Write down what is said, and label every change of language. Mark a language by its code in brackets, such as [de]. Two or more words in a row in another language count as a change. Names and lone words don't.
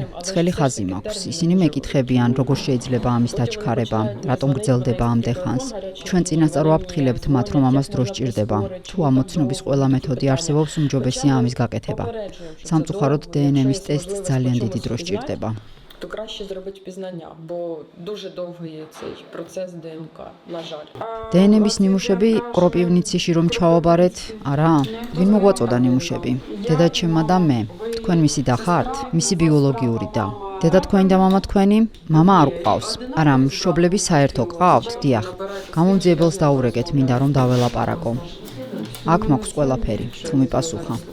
[ka] ცხელი ხაზი მაქვს. ისინი მეკითხებიან, როგორ შეიძლება ამის დაჩქარება, რატომ გრძელდება ამდე ხანს. ჩვენ წინასწარ ვაფრთხილებთ მათ, რომ ამას დრო სჭირდება. თუ ამოცნობის ყველა მეთოდი არსებობს, უმჯობესია ამის გაკეთება. სამწუხაროდ დნმ-ის ტესტს ძალიან დიდი დრო სჭირდება. [uk] То краще зробити пізнання, бо дуже довгий цей процес ДНК, на жаль. [ka] დნმ-ის ნიმუშები კროპივნიცაში რომ ჩავაბარეთ, არა, ვინ მოგვაწოდა ნიმუშები? დედაჩემა და მე. თქვენ მისი და ხართ? მისი ბიოლოგიური და. დედა თქვენი და მამა თქვენი? მამა არ გვყავს. არა, მშობლები საერთო გყავთ? დიახ. გამომძიებელს დაურეკეთ, მინდა რომ დაველაპარაკო. აქ მაქვს ყველაფერი, თუ მიპასუხა.